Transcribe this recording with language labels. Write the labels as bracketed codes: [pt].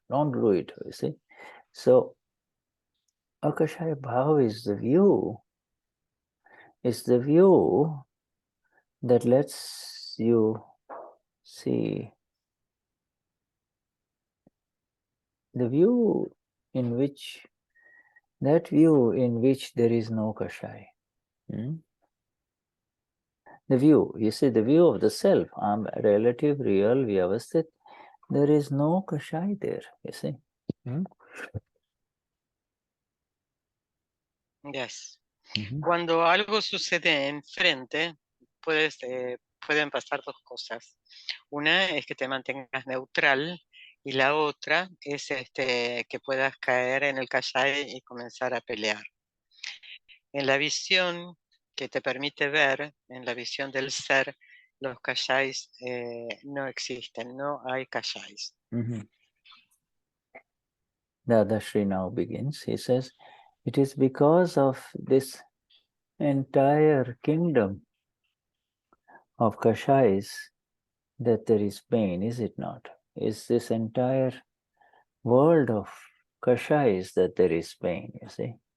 [en] Don't do it, you see. So, Akashaya Bhaav is the view that lets you see the view in which there is no Kashaya. The view, you see, the view of the self, relative, real, vyavasthit, there is no Kashaya there, you see. Yes. [es] Cuando algo sucede enfrente, pueden pasar dos cosas. Una es que te mantengas neutral y la otra es que puedas caer en el Kashaya y comenzar a pelear. En la visión que te permite ver, en la visión del ser, los Kashayas no existen, no hay Kashayas. [en] Dadashri now begins. He says, it is because of this entire kingdom of Kashayas that there is pain, is it not? Is this entire world of Kashayas that there is pain, you see?